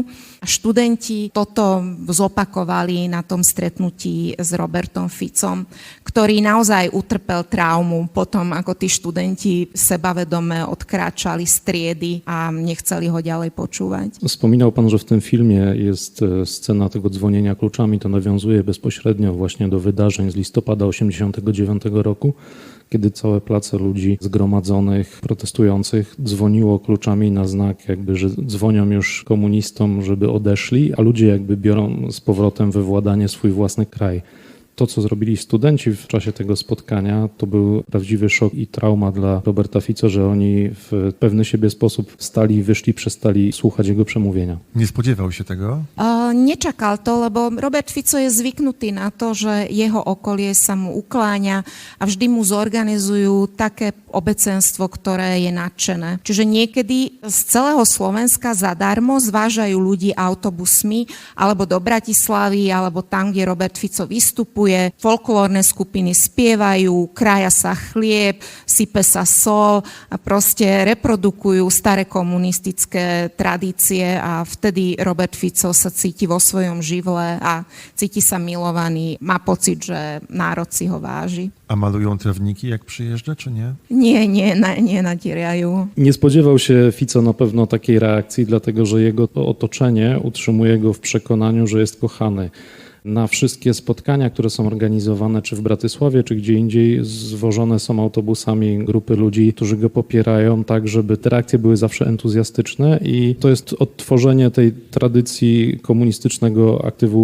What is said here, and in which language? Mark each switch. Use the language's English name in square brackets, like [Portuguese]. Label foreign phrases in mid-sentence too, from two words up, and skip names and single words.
[Slovak] A študenti toto zopakovali na tom stretnutí s Robertom Ficom, ktorý naozaj utrpel traumu potom, ako tí študenti sebavedome odkráčali z triedy a nechceli ho ďalej počúvať. [Polish] Wspominał pan, że w tym filmie jest scena tego dzwonienia kluczami. To nawiązuje bezpośrednio właśnie do wydarzeń z listopada 1989 roku, kiedy całe place ludzi zgromadzonych, protestujących dzwoniło kluczami na znak, jakby, że dzwonią już komunistom, żeby odeszli, a ludzie jakby biorą z powrotem we władanie swój własny kraj. To, co zrobili studenci w czasie tego spotkania, to był prawdziwy szok i trauma dla Roberta Fico, że oni w pewny siebie sposób wstali i wyszli, przestali słuchać jego przemówienia. Nie spodziewał się tego? [Slovak] Nečakal to, lebo Robert Fico je zvyknutý na to, že jeho okolie sa mu ukláňa a vždy mu zorganizujú také obecenstvo, ktoré je nadšené. Čiže niekedy z celého Slovenska zadarmo zvážajú ľudí autobusmi alebo do Bratislavy, alebo tam, kde Robert Fico vystupuje. Folklórne skupiny spievajú, krája sa chlieb, sype sa sol a proste reprodukujú staré komunistické tradície a vtedy Robert Fico sa cíti vo svojom živle a cíti sa milovaný. Má pocit, že národ si ho váži. [Polish] A malują trawniki, jak przyjeżdża, czy nie? [Slovak] Nie natierajú. [Polish] Nie spodziewał się Fico na pewno takiej reakcji, dlatego że jego otoczenie utrzymuje go w przekonaniu, że jest kochany. Na wszystkie spotkania, które są organizowane czy w Bratysławie, czy gdzie indziej, zwożone są autobusami grupy ludzi, którzy go popierają, tak żeby te reakcje były zawsze entuzjastyczne i to jest odtworzenie tej tradycji komunistycznego aktywu partyjnego.